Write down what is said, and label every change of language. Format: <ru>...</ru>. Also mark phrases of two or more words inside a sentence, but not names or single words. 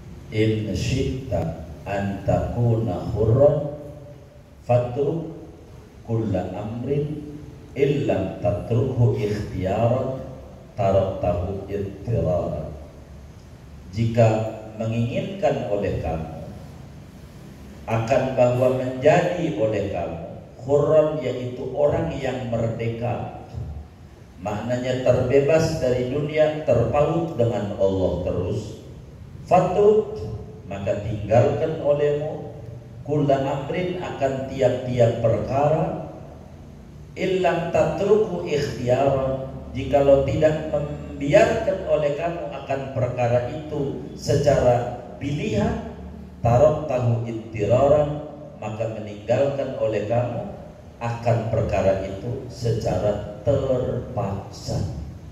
<ar>إن شئت أن تكون حرا فاترك كل أمر إلم تتركه اختيارا تركته اضطرارا.</ar> <id>Jika menginginkan oleh kamu akan bahwa menjadi oleh kamu hurran, yaitu orang yang merdeka, maknanya terbebas dari dunia, terpaut dengan Allah terus. Fatruk, maka tinggalkan olehmu</id> <ar>كل أمر,</ar> <id>akan tiap-tiap perkara,</id> <ar>إلم تتركه اختيارا,</ar> <id>jikalau tidak membiarkan oleh kamu akan perkara itu secara pilihan,</id> <ar>تركته اضطرارا,</ar> <id>maka meninggalkan oleh kamu akan perkara itu secara terpaksa.</id>